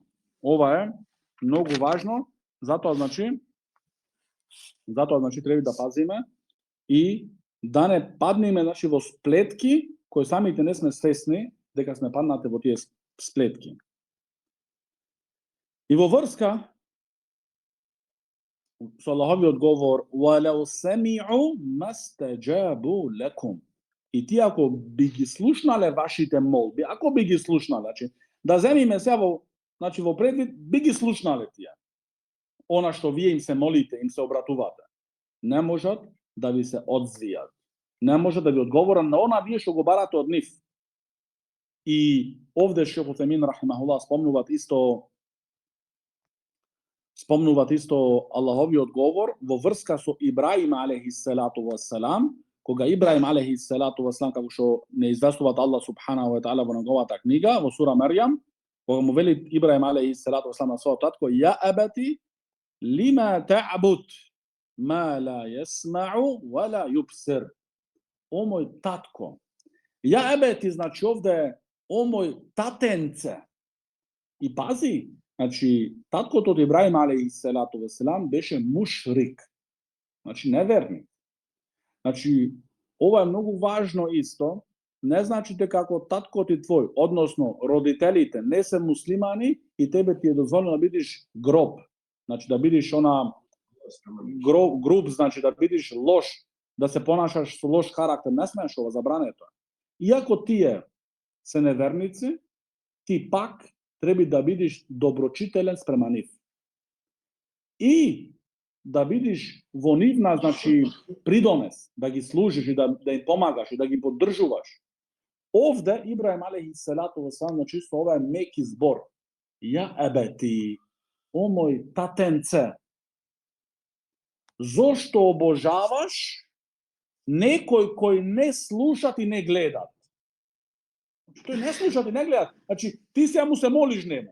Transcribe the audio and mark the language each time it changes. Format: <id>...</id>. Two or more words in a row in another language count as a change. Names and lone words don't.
<mk>Ова е многу важно, затоа значи треба да пазиме и да не паднеме, значи, во сплетки кои самите не сме свесни дека сме паднати во тие сплетки. И во врска со Аллаховиот говор وَلَوْ سَمِعُوا مَسْتَجَابُوا لَكُمْ. И ти ако би ги слушнале вашите молби, ако би ги слушнале, значи, да земиме се во предвид, би ги слушнале тие. Она што вие им се молите, им се обратувате. Не можат да ви се одзвијат. Не можат да ви одговорат на она вие што го барате од нив. И овде Шейх Утемин рахимахуллах спомнуваат исто Аллаховиот говор во врска со Ибраим</mk> <ar>عليه الصلاة والسلام,</ar> <mk>кога Ибраим</mk> <ar>عليه الصلاة والسلام,</ar> <mk>како што не известуваат</mk> <ar>الله سبحانه وتعالى</ar> <mk>во неговата книга, во сура Марјам, кога му вели Ибраим</mk> <ar>عليه الصلاة والسلام</ar> <mk>на својот татко,</mk> <ar>يا أبت لم تعبد ما لا يسمع ولا يبصر.</ar> <mk>О мој татко.</mk> <ar>يا أبت,</ar> <mk>значи овде о мој татенце. И пази, значи таткото од Ибраим</mk> <ar>عليه الصلاة والسلام</ar> <mk>беше мушрик. Значи неверник. Значи, ова е многу важно исто. Не значи дека како таткот и твој, односно родителите, не се муслимани и тебе ти е дозволено да бидеш гроб. Значи да бидеш груб, значи да бидеш лош, да се понашаш со лош карактер, не смееш ова, забрането. Иако тие се неверници, ти пак треба да бидеш доброчителен спрема нив. И да бидеш во нивна, значи, придонес, да ги служиш и да им помагаш и да ги поддржуваш. Овде Ибраим</mk> <ar>عليه الصلاة والسلام,</ar> <mk>значи, со ова е меки збор.</mk> <ar>يا أبت,</ar> <mk>о мој татенце, зошто обожаваш некој кој не слушат и не гледат? Тој не слушат и не гледат. Значи, ти сега му се молиш нему.</mk>